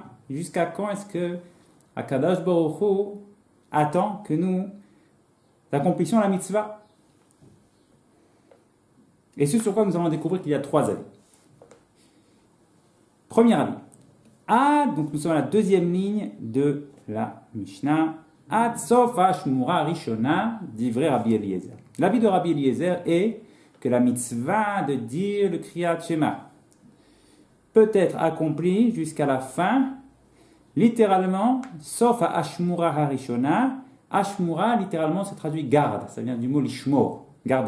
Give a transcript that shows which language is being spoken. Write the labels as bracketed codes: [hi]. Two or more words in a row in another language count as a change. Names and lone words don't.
[fr] Jusqu'à quand est-ce que [he] הקדוש ברוך הוא [fr] attend que nous accomplissions la mitzvah? Et ce sur quoi nous allons découvrir qu'il y a 3 avis. Premier avis. Donc nous sommes à la deuxième ligne de la Mishnah. [he] עד סוף האשמורה הראשונה דברי רבי אליעזר. [fr] L'avis de Rabbi Eliezer est que la mitzvah de dire le [he] קריאת שמע [fr] peut être accomplie jusqu'à la fin, littéralement, sauf à [he] אשמורה הראשונה. [fr] Ashmura, littéralement, se traduit garde. Ça vient du mot lishmor, garder.